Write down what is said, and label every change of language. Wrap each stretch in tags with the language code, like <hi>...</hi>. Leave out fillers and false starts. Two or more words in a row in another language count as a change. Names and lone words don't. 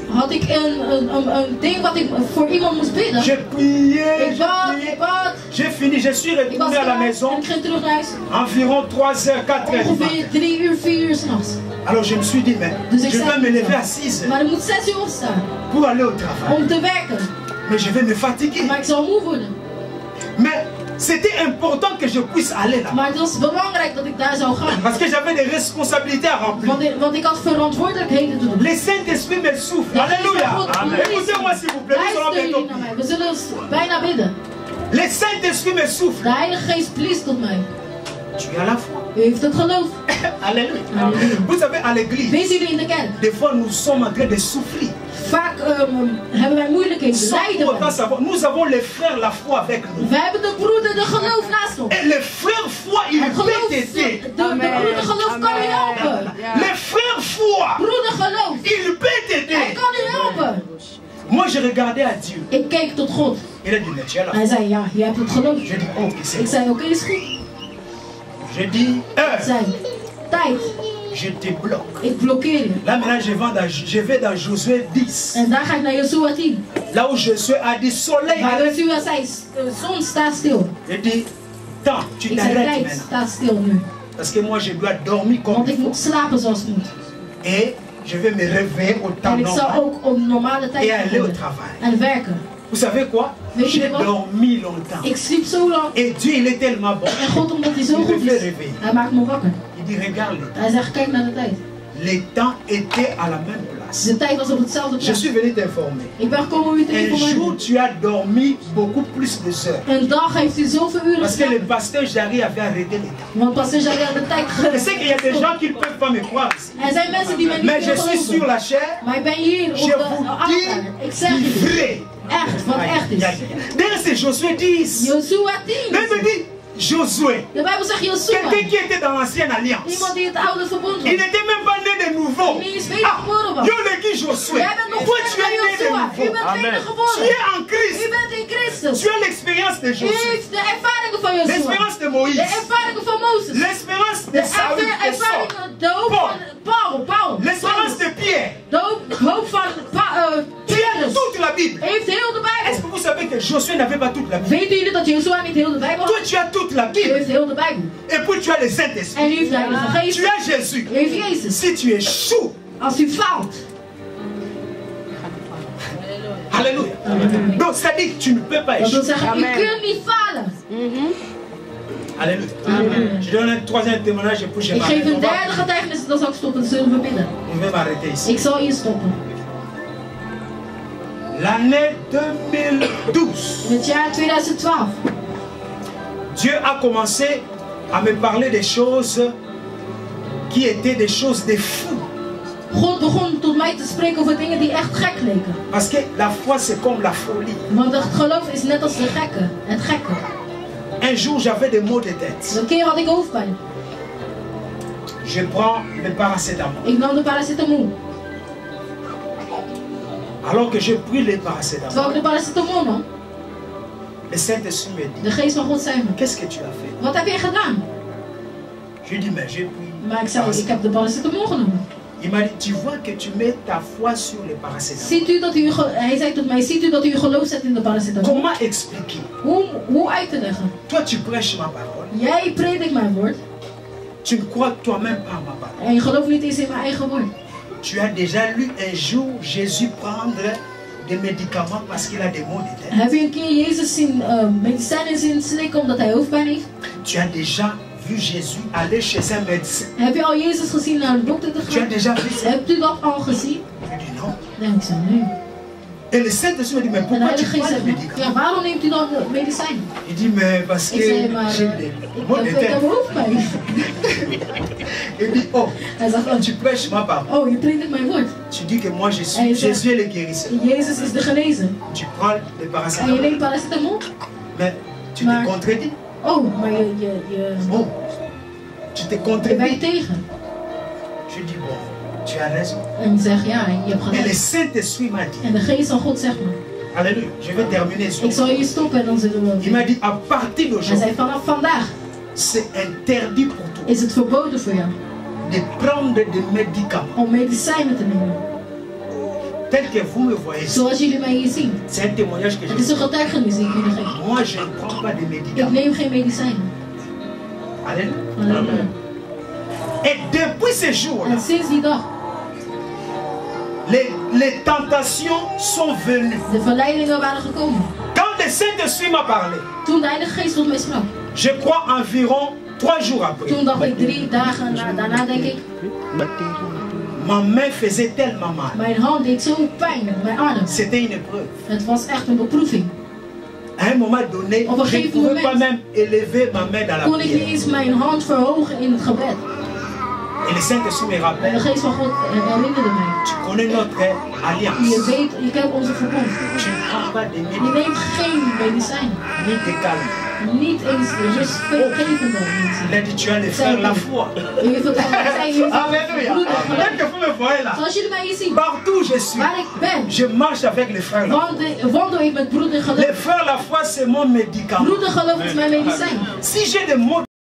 <nl>had ik een ding wat ik voor iemand moest bidden.</nl> <fr>J'ai prié,</fr> <nl>Ik bad,</nl> <fr>j'ai prié.</fr> <nl>ik bad.</nl> <fr>J'ai fini, je suis</fr> <nl>Ik was</nl> <fr>retourné à la</fr> <nl>klaar en</nl> <fr>maison</fr> <nl>ik ging terug naar huis.</nl> <fr>environ 3h, 4h du matin.</fr> <nl>Ongeveer 3 uur, 4 uur s'nachts.</nl> <fr>Alors je me suis dit, mais</fr> <nl>Dus ik</nl> <fr>je vais</fr> <nl>zei,</nl> <fr>me lever à 6h</fr> <nl>maar ik moet 6 uur opstaan</nl> <fr>pour aller au travail.</fr> <nl>om te werken.</nl> <fr>Mais je vais me fatiguer.</fr> <nl>Maar ik zal moe worden.</nl> <fr>Mais c'était important que je puisse aller là.</fr> <nl>Maar het was belangrijk dat ik daar zou gaan.</nl> <fr>Parce que j'avais des responsabilités à remplir.</fr> <nl>Want ik had verantwoordelijkheden te doen.</nl> <fr>Le Saint-Esprit me souffle.</fr> <nl>De</nl> <fr>Alléluia.</fr> <nl>Geest van God</nl> <fr>Écoutez-moi s'il vous plaît. Nous allons</fr> <nl>luisteren</nl> <fr>bientôt</fr> <nl>jullie naar mij.</nl> <fr>prier.</fr> <nl>We zullen bijna bidden.</nl> <fr>Le Saint-Esprit me souffle.</fr> <nl>De Heilige Geest blies tot mij.</nl> <fr>Tu as la foi.</fr> <nl>U heeft het geloof.</nl> <fr>Alléluia. Alléluia. Vous savez, à l'église,</fr> <nl>Weet jullie in de kerk?</nl> <fr>des fois nous sommes en train de souffrir.</fr> <nl>Vaak hebben wij moeilijkheden.</nl> <fr>Sans</fr> <nl>Lijden</nl> <fr>pour autant</fr> <nl>wij.</nl> <fr>savoir, nous avons les frères la foi avec nous.</fr> <nl>Wij hebben de broeder de geloof naast ons.</nl> <fr>Et les frères foi, ils</fr> <nl>Het geloof,</nl> <fr>peuvent t'aider.</fr> <nl>de broeder geloof kan u helpen.</nl> <fr>Les frères foi,</fr> <nl>Broeder geloof.</nl> <fr>ils peuvent</fr> <nl>Hij</nl> <fr>t'aider.</fr> <nl>kan u helpen.</nl> <fr>Moi, je regardais à Dieu.</fr> <nl>Ik keek tot God.</nl> <fr>Il a dit, mais tu as la foi.</fr> <nl>Hij zei, ja, je hebt het geloof.</nl> <fr>Je dis, ok, c'est</fr> <nl>Ik</nl> <fr>bon.</fr> <nl>zei, oké, is goed.</nl> <fr>Je dis,</fr> <nl>Ik zei, tijd.</nl> <fr>je te bloque.</fr> <nl>Ik blokkeer je.</nl> <fr>Là maintenant, je vais dans Josué 10.</fr> <nl>En daar ga ik naar Joshua 10.</nl> <fr>Là où Josué a dit, soleil,</fr> <nl>Maar</nl> <fr>arrête.</fr> <nl>Joshua zei, zon staat stil.</nl> <fr>Je dis, temps, tu</fr> <nl>Ik zei,</nl> <fr>t'arrêtes</fr> <nl>tijd</nl> <fr>maintenant.</fr> <nl>staat stil nu.</nl> <fr>Parce que moi, je dois dormir comme</fr> <nl>Want</nl> <fr>il</fr> <nl>ik moet</nl> <fr>faut.</fr> <nl>slapen zoals het moet.</nl> <fr>Et je vais me réveiller au temps</fr> <nl>En ik zal</nl> <fr>normal.</fr> <nl>ook op normale tijd</nl> <fr>Et aller au</fr> <nl>gaan</nl> <fr>travail.</fr> <nl>en werken.</nl> <fr>Vous savez quoi?</fr> <nl>Weet je</nl> <fr>J'ai</fr> <nl>wat?</nl> <fr>dormi longtemps.</fr> <nl>Ik sliep zo lang.</nl> <fr>Et Dieu, il est tellement bon.</fr> <nl>En God, omdat hij zo</nl> <fr>Il me</fr> <nl>goed</nl> <fr>fait</fr> <nl>is,</nl> <fr>réveiller.</fr> <nl>hij maakt me wakker.</nl> <fr>Il dit, regarde le temps.</fr> <nl>Hij zegt, kijk naar de tijd.</nl> <fr>Le temps était à la même place.</fr> <nl>De tijd was op hetzelfde</nl> <fr>Je</fr> <nl>plaats.</nl> <fr>suis venu t'informer.</fr> <nl>Ik ben gekomen om u te</nl> <fr>Un jour,</fr> <nl>informeren.</nl> <fr>tu as dormi beaucoup plus de heures.</fr> <nl>Een dag heeft u zoveel uren</nl> <fr>Parce que le</fr> <nl>geslapen.</nl> <fr>pasteur Jarry avait arrêté le temps.</fr> <nl>Want pastor Jarry had de tijd</nl> <fr>Je sais qu'il y a des gens qui ne peuvent pas me croire ici.</fr> <nl>Er zijn mensen die mij niet</nl> <fr>Mais je</fr> <nl>willen</nl> <fr>suis sur</fr> <nl>geloven.</nl> <fr>la chair.</fr> <nl>Maar ik ben hier op</nl> <fr>Je</fr> <nl>de</nl> <fr>vous</fr> <nl>altaar. Ik zeg</nl> <fr>dis</fr> <nl>u,</nl> <fr>vrai.</fr> <nl>echt, wat echt is.</nl> <fr>D'ailleurs, c'est Josué 10.</fr> <nl>Joshua 10.</nl> <fr>Mais il me dit, Josué,</fr> <nl>De Bijbel zegt Joshua.</nl> <fr>quelqu'un qui était dans l'ancienne alliance.</fr> <nl>Iemand die het oude verbond</nl> <fr>Il</fr> <nl>was.</nl> <fr>n'était même pas né de nouveau.</fr> <nl>Die is wedergeboren was.</nl> <fr>Yo le dis Josué.</fr> <nl>Jij bent nog</nl> <fr>Toi,</fr> <nl>verder</nl> <fr>tu</fr> <nl>dan</nl> <fr>es né de</fr> <nl>Joshua. U</nl> <fr>nouveau.</fr> <nl>bent</nl> <fr>Amen.</fr> <nl>weder</nl> <fr>Tu</fr> <nl>geboren.</nl> <fr>es en Christ.</fr> <nl>U bent in Christus.</nl> <fr>Tu as l'expérience de</fr> <nl>U</nl> <fr>Josué.</fr> <nl>heeft de ervaringen van Joshua.</nl> <fr>L'espérance de</fr> <nl>De</nl> <fr>Moïse.</fr> <nl>ervaringen van Mozes.</nl> <fr>L'espérance</fr> <nl>De</nl> <fr>de Saül et Saul.</fr> <nl>ervaringen, de hoop van Paul.</nl> <fr>L'espérance de Pierre.</fr> <nl>De hoop van</nl> <fr>Tu as</fr> <nl>Petrus.</nl> <fr>toute la Bible.</fr> <nl>Hij heeft heel de</nl> <fr>Est-ce</fr> <nl>Bijbel.</nl> <fr>que vous savez que Josué n'avait pas toute la Bible?</fr> <nl>Weten jullie dat Joshua niet heel de Bijbel</nl> <fr>Toi,</fr> <nl>had?</nl> <fr>tu as toute la</fr> <nl>Hij</nl> <fr>Bible.</fr> <nl>heeft heel de Bijbel.</nl> <fr>Et puis tu as le Saint-Esprit.</fr> <nl>En u heeft de Heilige Geest.</nl> <fr>Tu as Jésus.</fr> <nl>U heeft Jezus.</nl> <fr>Si tu échoues,</fr> <nl>Als u faalt.</nl> <fr>Alléluia. Donc ça dit que tu ne peux pas</fr> <nl>Dat wil</nl> <fr>échouer.</fr> <nl>zeggen, u kunt niet falen.</nl> <fr>Alléluia. Je donne un troisième témoignage et puis je</fr> <nl>Ik geef een</nl> <fr>m'arrête.</fr> <nl>derde getuigenis, dan zal ik stoppen. Dan zullen we bidden.</nl> <fr>On va m'arrêter ici.</fr> <nl>Ik zal hier stoppen.</nl> <fr>L'année 2012,</fr> <nl>In het jaar 2012</nl> <fr>Dieu a commencé à me parler des choses qui étaient des choses de fou.</fr> <nl>God begon tot mij te spreken over dingen die echt gek leken.</nl> <fr>Parce que la foi c'est comme la folie.</fr> <nl>Want het geloof is net als de gekke. Het gekke.</nl> <fr>Un jour j'avais des maux de tête.</fr> <nl>Een keer had ik hoofdpijn.</nl> <fr>Je prends le paracétamol.</fr> <nl>Ik nam de paracetamol.</nl> <fr>Alors que je pris le paracétamol,</fr> <nl>Terwijl ik de paracetamol nam,</nl> <fr>le Saint-Esprit me dit,</fr> <nl>de geest van God zei me:</nl> <fr>qu'est-ce que tu as fait?</fr> <nl>wat heb je gedaan?</nl> <fr>Je dis, mais j'ai pris.</fr> <nl>Maar ik zei: ik heb de paracetamol genomen.</nl> <fr>Il m'a dit, tu vois que tu mets ta foi sur le paracétamol.</fr> <nl>Ziet u dat u, hij zei tot mij: ziet u dat u uw geloof zet in de paracetamol?</nl> <fr>Comment expliquer?</fr> <nl>Hoe uit te leggen?</nl> <fr>Toi tu prêches ma parole.</fr> <nl>Jij predikt mijn woord</nl> <fr>Tu ne crois toi-même pas à ma parole.</fr> <nl>en je gelooft niet eens in mijn eigen woord.</nl> <fr>Tu as déjà lu un jour Jésus prendre des médicaments parce qu'il a des maux de tête.</fr> <nl>Heb je een keer Jezus zien medicijnen zien slikken omdat hij hoofdpijn heeft?</nl> <fr>Tu as déjà vu Jésus aller chez un médecin.</fr> <nl>Heb je al Jezus gezien naar de dokter te</nl> <fr>Tu as</fr> <nl>gaan?</nl> <fr>déjà vu ça?</fr> <nl>Hebt u dat al gezien?</nl> <fr>Je dis non.</fr> <nl>Nee, ik zei nee.</nl> <fr>Et le Saint-Esprit me dit, mais</fr> <nl>En de</nl> <fr>pourquoi tu</fr> <nl>Heilige Geest</nl> <fr>prends les</fr> <nl>zegt:</nl> <fr>médicaments?</fr> <nl>ja, waarom neemt u dan medicijnen?</nl> <fr>Il dit, mais parce que</fr> <nl>Ik zei: maar</nl> <fr>j'ai des maux de</fr> <nl>ik heb</nl> <fr>tête.</fr> <nl>hoofdpijn.</nl> <fr>Il dit, oh,</fr> <nl>Hij zegt:</nl> <fr>quand tu prêches ma parole,</fr> <nl>oh, je predikt mijn woord.</nl> <fr>tu dis que moi je</fr> <nl>Hij</nl> <fr>suis</fr> <nl>zegt:</nl> <fr>Jésus est le guérisseur.</fr> <nl>Jezus is de genezer.</nl> <fr>Tu prends le</fr> <nl>En je</nl> <fr>paracétamol,</fr> <nl>neemt paracetamol?</nl> <fr>mais tu</fr> <nl>Maar-</nl> <fr>te contredis.</fr> <nl>Oh, maar</nl> <fr>Oh, tu te</fr> <nl>je bent</nl> <fr>contredis.</fr> <nl>tegen.</nl> <fr>Je dis, bon, tu as raison.</fr> <nl>En je zegt: ja, je hebt</nl> <fr>Et le</fr> <nl>gelijk.</nl> <fr>Saint-Esprit m'a dit,</fr> <nl>En de geest van God zegt me:</nl> <fr>alléluia, je vais terminer sur</fr> <nl>ik zal hier stoppen en dan zullen we</nl> <fr>Il m'a</fr> <nl>weer.</nl> <fr>dit, à partir</fr> <nl>Hij</nl> <fr>d'aujourd'hui,</fr> <nl>zei: vanaf vandaag</nl> <fr>c'est interdit pour toi</fr> <nl>is het verboden voor jou</nl> <fr>de prendre des médicaments.</fr> <nl>om medicijnen te nemen.</nl> <fr>Tel que vous me voyez,</fr> <nl>Zoals jullie mij hier zien.</nl> <fr>c'est un témoignage que je</fr> <nl>Het is een</nl> <fr>fais.</fr> <nl>getuigenis die ik jullie geef.</nl> <fr>Moi, je ne prends pas de</fr> <nl>Ik</nl> <fr>médicaments.</fr> <nl>neem geen medicijnen.</nl> <fr>Alléluia.</fr> <nl>Halleluja.</nl> <fr>Et depuis ce</fr> <nl>En</nl> <fr>jour-là,</fr> <nl>sinds die dag,</nl> <fr>les tentations sont venues.</fr> <nl>de verleidingen waren gekomen.</nl> <fr>Quand le Saint-Esprit m'a parlé,</fr> <nl>Toen de Heilige Geest tot mij sprak.</nl> <fr>je crois environ 3 jours après,</fr> <nl>Toen dacht ik 3 dagen daarna denk ik,</nl> <fr>ma main faisait tellement mal.</fr> <nl>mijn hand deed zo pijn, mijn arm.</nl> <fr>C'était une épreuve.</fr> <nl>Het was echt een beproeving.</nl> <fr>À un moment donné,</fr> <nl>Op een</nl> <fr>je ne</fr> <nl>gegeven</nl> <fr>pouvais pas</fr> <nl>moment</nl> <fr>même élever ma main dans la</fr> <nl>kon ik niet</nl> <fr>prière.</fr> <nl>eens mijn hand verhogen in het gebed.</nl> <fr>Et le Saint-Esprit me</fr> <nl>En de</nl> <fr>rappelle,</fr> <nl>Geest van God herinnerde mij.</nl> <fr>tu connais notre</fr> <nl>Je</nl> <fr>alliance.</fr> <nl>weet, je kent onze verbond.</nl> <fr>Tu ne prends pas de</fr> <nl>Je</nl> <fr>médicaments,</fr> <nl>neemt geen medicijn.</nl> <fr>ni de calme.</fr> <nl>Niet eens rustgevende</nl> <fr>Il</fr> <nl>medicijn.</nl> <fr>a dit, tu as le frère la foi.</fr> <nl>En je vertrouwt, hij zei, je</nl> <fr>Alléluia. Tel que vous me voyez là,</fr> <nl>zoals jullie mij hier zien,</nl> <fr>partout où je suis,</fr> <nl>waar ik ben,</nl> <fr>je marche avec le frère la foi.</fr> <nl>wandel ik met broeder</nl> <fr>Le</fr> <nl>geloof.</nl> <fr>frère la foi, c'est mon médicament.</fr> <nl>Broeder geloof is mijn medicijn.</nl> <fr>Si j'ai des maux</fr>